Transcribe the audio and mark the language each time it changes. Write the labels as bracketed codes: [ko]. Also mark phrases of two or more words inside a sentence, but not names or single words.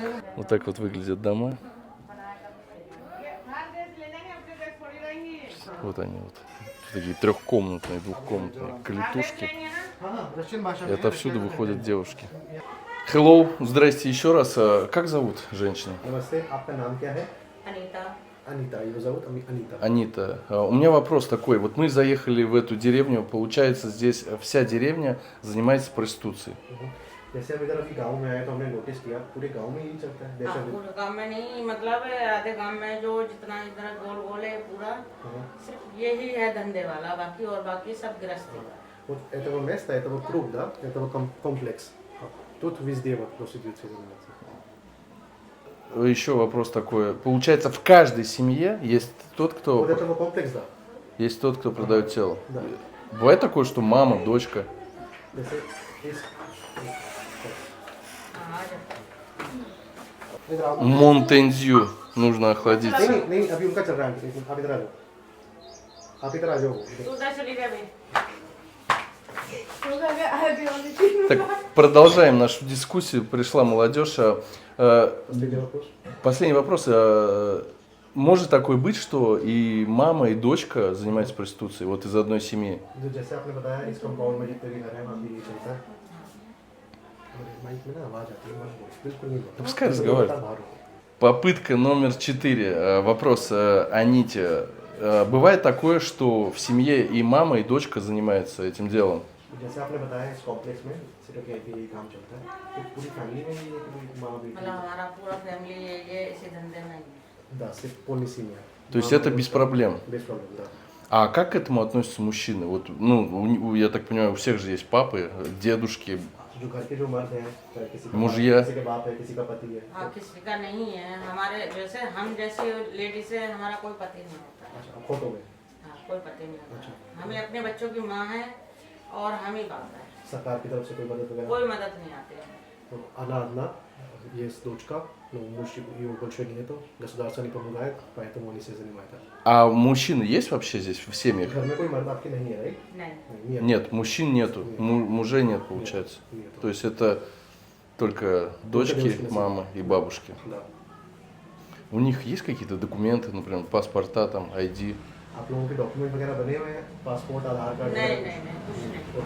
[ru] Вот так вот выглядят дома. Вот они вот. Такие трехкомнатные, двухкомнатные клетушки. И отовсюду выходят девушки. Hello, здрасте еще раз. Как зовут женщину? [hi] Namaste, आपका नाम क्या है? Anita. [ru] Анита, его зовут Анита. Анита. У меня вопрос такой. Вот мы заехали в эту деревню. Получается, здесь вся деревня занимается проституцией. [hi] जैसे अब इधर अभी गांव में आए तो हमने नोटिस किया पूरे गांव में यही चलता है हाँ, जैसे पूरे गांव में नहीं मतलब आधे गांव में जो जितना इधर गोल गोल है पूरा सिर्फ यही है धंधे वाला बाकी और बाकी सब गृहस्थी का. [ru] вот этого места, этого круг, да, этого комплекс. Тут везде вот проституция занимается. Еще вопрос такой. Получается, в каждой семье есть тот, Вот кто этого комплекс, да. есть тот, кто продает тело. Да. Бывает такое, что мама, дочка. [hi] जैसे इस हाँ, जब इधर आओ. [ru] Монтензю нужно охладиться. [hi] नहीं नहीं अभी उनका चल रहा है आप इधर आ जाओ. आप इधर आ जाओ. तू उधर चली गई अभी. [ru] Так, продолжаем нашу дискуссию. Пришла молодежь. Последний вопрос. Последний вопрос. Может такое быть, что и мама, и дочка занимаются проституцией вот из одной семьи? [hi] जो जैसे आपने बताया इस कंपाउंड में जितने भी घर हैं वहाँ पे ये चलता है. माइक में ना आवाज आती है, बिल्कुल नहीं बोलता। [ru] Пускай разговаривает. [hi] बाहर हो। [ru] Попытка номер 4. Вопрос Аните. Бывает такое, что в семье и мама, и дочка занимаются этим делом? [hi] जैसे आपने बताया इस कॉम्प्लेक्स में सिर्फ यही काम चलता है, तो पूरी फैमिली में ही है कि कोई माँ बेटी? मतलब हमारा पूरा फैमिली ये इसी धंधे में ही है। [ru] Да, सिर्फ полностью семья। То есть это без проблем? Без проблем, да. А как к этому относятся мужчины? Вот, ну, я так понимаю, у всех же есть папы, дедушки, [hi] जो घर के जो मर्द हैं, चाहे किसी का मुझिया। किसी के बाप है, किसी का पति है। हाँ, किसी का नहीं है। हमारे जैसे हम जैसी लेडीज है, हमारा कोई पति नहीं होता। अच्छा, अब खोटो में हाँ, कोई पति नहीं होता। अच्छा। हमें अपने बच्चों की माँ है और हम ही बाप है। सरकार की तरफ से कोई मदद वगैरह? कोई मदद नहीं आती है। [ru] То она одна, есть дочка, но муж его больше нету, государство не помогает, поэтому они все занимаются. А мужчины есть вообще здесь в семьях? [hi] घर में कोई मर्द आपके नहीं है, राइट? नहीं। [ru] Нет. Нет, мужчин нету, мужей нет, получается. Нету. То есть это только дочки, девушки на мама и бабушки. Да. У них есть какие-то документы, например, паспорта, там, ID? [hi] आप लोगों के डॉक्यूमेंट वगैरह बने हुए हैं, पासपोर्ट, आधार कार्ड? नहीं, कुछ नहीं।